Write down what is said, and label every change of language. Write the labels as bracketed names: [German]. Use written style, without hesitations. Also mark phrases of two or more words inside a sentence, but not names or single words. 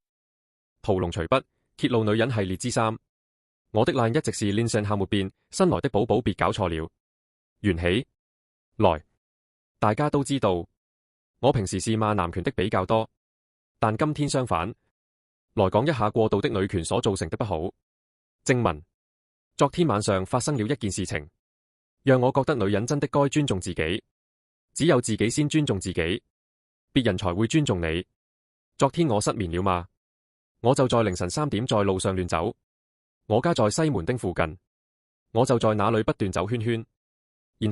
[Chinese] 屠龍隨筆揭露女人系列之3。我的 line 一直是 Linson 夏沒變，新來的寶寶別搞錯了。緣起來，大家都知道，我平時是罵男權的比較多，但今天相反，來講一下過度的女權所造成的不好。正文：昨天晚上發生了一件事情，讓我覺得女人真的該尊重自己，只有自己先尊重自己，別人才會尊重你。昨天我失眠了嘛，我就在凌晨3點在路上亂走，我家在西門町附近，我就在那裡不斷走圈圈，然